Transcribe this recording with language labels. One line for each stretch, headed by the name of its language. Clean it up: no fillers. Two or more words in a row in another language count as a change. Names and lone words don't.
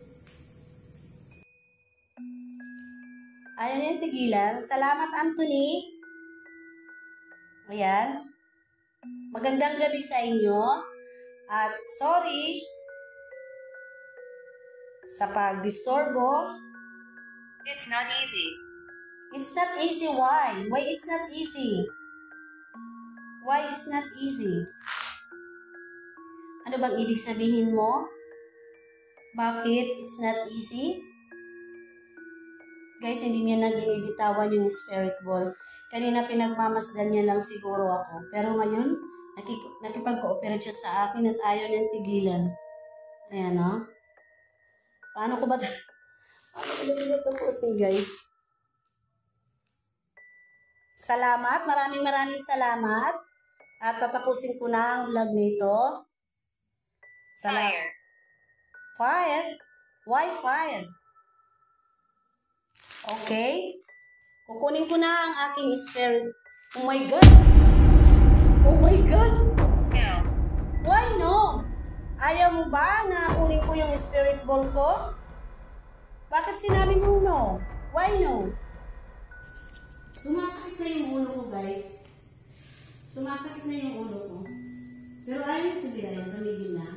Filipino: Ayan yung tigilan. Salamat, Anthony. Ayan. Magandang gabi sa inyo. At sorry sa pag-disturbo.
English: It's not easy. It's not easy. Why? Why it's not easy? Why it's not easy? Ano bang ibig sabihin mo?
Filipino: Bakit
English: it's not easy?
Filipino: Guys, hindi niya na binibitawan yung
English: spirit ball.
Filipino: Kanina pinagmamasdan niya lang siguro ako. Pero ngayon, nakipag-cooperate siya sa akin at ayaw niyang tigilan. Ayan, o. Paano ko ba tapusin, guys? Salamat. Maraming salamat. At tatapusin ko na ang vlog nito.
English: Fire. Fire? Why fire? Okay.
Filipino: Kukunin ko na ang aking spirit.
English: Oh my God! Oh my God! No. Why no?
Filipino: Ayaw mo ba na kunin ko yung
English: spirit ball
Filipino: ko? Bakit sinabi mo no?
English: Why no?
Filipino: Sumasakit na yung ulo ko, guys. Sumasakit na yung ulo ko. Pero ayaw ko bilhin. Tumigil na.